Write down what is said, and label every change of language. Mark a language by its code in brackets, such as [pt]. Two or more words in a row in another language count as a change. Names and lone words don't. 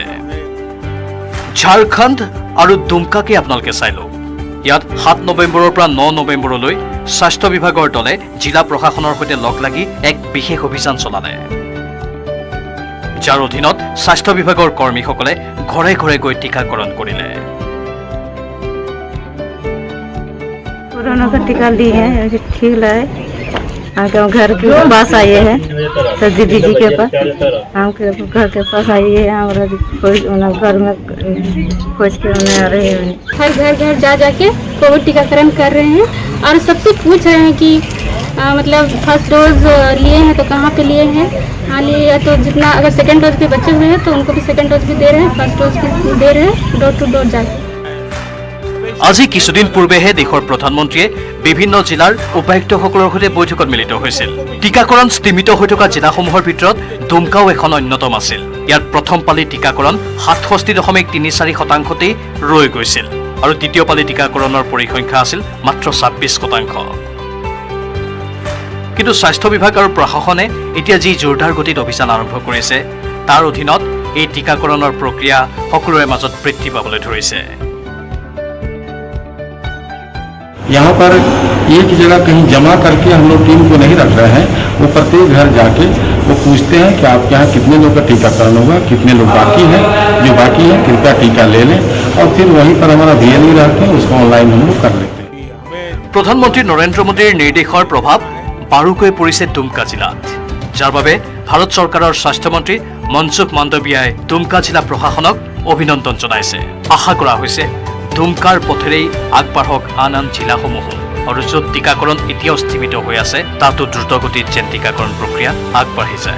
[as] ঝাৰখণ্ড আৰু দুমকাকে আপোনালোকে চাই লওক। ইয়াত 7 নৱেম্বৰৰ পৰা 9 নৱেম্বৰলৈ স্বাস্থ্য বিভাগৰ দলে জিলা প্ৰশাসনৰ সৈতে লগ লাগি এক বিশেষ অভিযান চলালে, যাৰ অধীনত স্বাস্থ্য বিভাগৰ কৰ্মীসকলে ঘৰে ঘৰে গৈ টীকাকৰণ কৰিলে। [hi] कोरोना का टीका लिए हैं, ठीक लगे। हम घर के पास आए हैं, तो दीदी जी के पास, हम घर के पास आइए हैं, हमारा घर में खोज के आ रहे हैं। हर घर घर जा जाके कोविड टीकाकरण कर रहे हैं और सबसे पूछ रहे हैं कि मतलब [en] first dose [hi] लिए हैं तो कहाँ पे लिए हैं, हाँ लिए तो जितना, अगर [en] second dose [hi] के बच्चे हुए हैं तो उनको भी [en] second dose [hi] भी दे रहे हैं, [en] first dose [hi] भी दे रहे हैं, [en] door to door [hi] जाके। [as] আজি কিছুদিন পূৰ্বেহে দেশৰ প্ৰধানমন্ত্ৰীয়ে বিভিন্ন জিলাৰ উপায়ুক্তসকলৰ সৈতে বৈঠকত মিলিত হৈছিল। টীকাকৰণ স্থিমিত হৈ থকা জিলাসমূহৰ ভিতৰত দুমকাও এখন অন্যতম আছিল। ইয়াত প্ৰথম পালি টীকাকৰণ 67.34%তেই ৰৈ গৈছিল আৰু দ্বিতীয় পালি টীকাকৰণৰ পৰিসংখ্যা আছিল মাত্ৰ 26%। কিন্তু স্বাস্থ্য বিভাগ আৰু প্ৰশাসনে এতিয়া যি জোৰদাৰ গতিত অভিযান আৰম্ভ কৰিছে, তাৰ অধীনত এই টীকাকৰণৰ প্ৰক্ৰিয়া সকলোৰে মাজত বৃদ্ধি পাবলৈ ধৰিছে। [hi] यहाँ पर एक जगह कहीं जमा करके हम लोग टीम को नहीं रख रहे हैं, वो प्रत्येक घर जाके वो पूछते हैं कि आपके यहाँ कितने लोग का टीकाकरण होगा, कितने लोग बाकी हैं, जो बाकी हैं कृपया टीका ले लें, और फिर वहीं पर हमारा VLE रहते हैं, उसको ऑनलाइन हम लोग कर लेते हैं। [as] প্ৰধানমন্ত্ৰী নৰেন্দ্ৰ মোদীৰ নিৰ্দেশৰ প্ৰভাৱ বাৰুকৈ পৰিছে দুমকা জিলাত, যাৰ বাবে ভাৰত চৰকাৰৰ স্বাস্থ্যমন্ত্ৰী মনসুখ মাণ্ডভিয়াই দুমকা জিলা প্ৰশাসনক অভিনন্দন জনাইছে। আশা কৰা হৈছে দুমকাৰ পথেৰেই আগবাঢ়ক আন আন জিলাসমূহো, আৰু য'ত টীকাকৰণ এতিয়াও স্থিমিত হৈ আছে তাতো দ্ৰুতগতিত যেন টীকাকৰণ প্ৰক্ৰিয়া আগবাঢ়ি যায়।